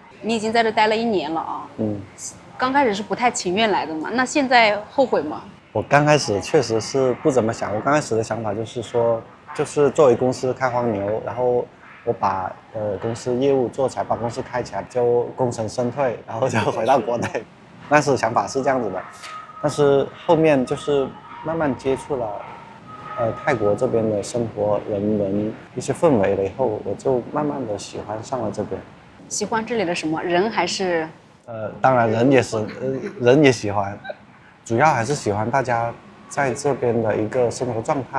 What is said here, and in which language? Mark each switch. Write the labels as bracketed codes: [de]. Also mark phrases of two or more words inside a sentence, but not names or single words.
[zh] 你已經在這待了1年了啊。剛開始是不太情願來的嘛，那現在後悔嗎？我剛開始確實是不怎麼想，我剛開始的想法就是說，就是作為公司開荒牛，然後我把公司業務做起來，把公司開起來，就功成身退，然後就回到國內。當時想法是這樣子的，但是後面就是慢慢接觸了泰國這邊的生活、人一些氛圍了以後，我就慢慢的喜歡上了這邊。喜歡這裡的什麼人還是？當然人也是，人也喜歡，主要還是喜歡大家在這邊的一個生活狀態。